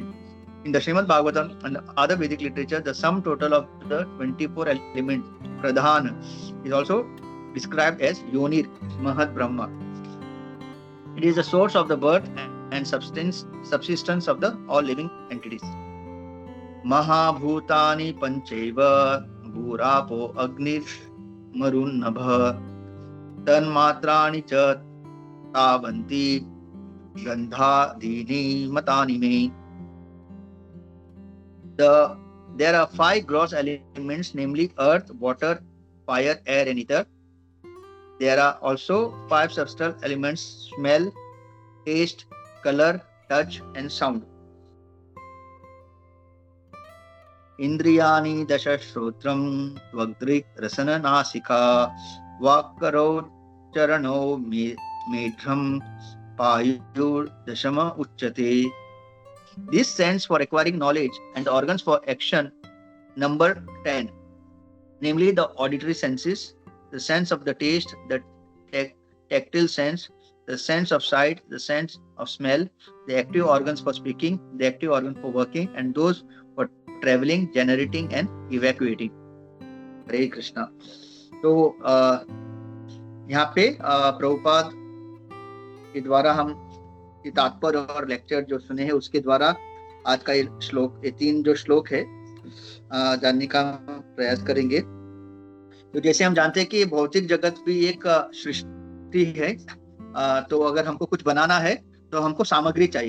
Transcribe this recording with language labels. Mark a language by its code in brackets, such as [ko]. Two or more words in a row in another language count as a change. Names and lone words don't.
[en] In the Srimad Bhagavatam and other Vedic literature, the sum total of the 24 elements, Pradhan, is also described as [sa] Yonir Mahad Brahma. [en] It is the source of the birth and subsistence of the all living entities. [sa] Mahabhutani Pancheva Bhurapo Agnir Marunnabha Tanmatrani Cha Tavanti Gandhadini Matani Me. [en] There are 5 gross elements, namely earth, water, fire, air, and ether. There are also 5 subtle elements: smell, taste, color, touch, and sound. [sa] Indriyani dasha shrotram tvagdrik rasana nasika vakkaro charano medhram payur dashama uchyate. [en] This sense for acquiring knowledge and the organs for action number 10, namely the auditory senses, the sense of the taste, the tactile sense, the sense of sight, the sense of smell, the active organs for speaking, the active organs for working, and those for traveling, generating, and evacuating. [sa] Hare Krishna. [hi] तो यहाँ पे प्रभुपाद के द्वारा हम ये तात्पर्य और लेक्चर जो सुने हैं उसके द्वारा आज का ये श्लोक, ये 3 जो श्लोक है जानने का प्रयास करेंगे। तो जैसे हम जानते हैं कि भौतिक जगत भी एक सृष्टि है, तो अगर हमको कुछ बनाना है तो हमको सामग्री चाहिए।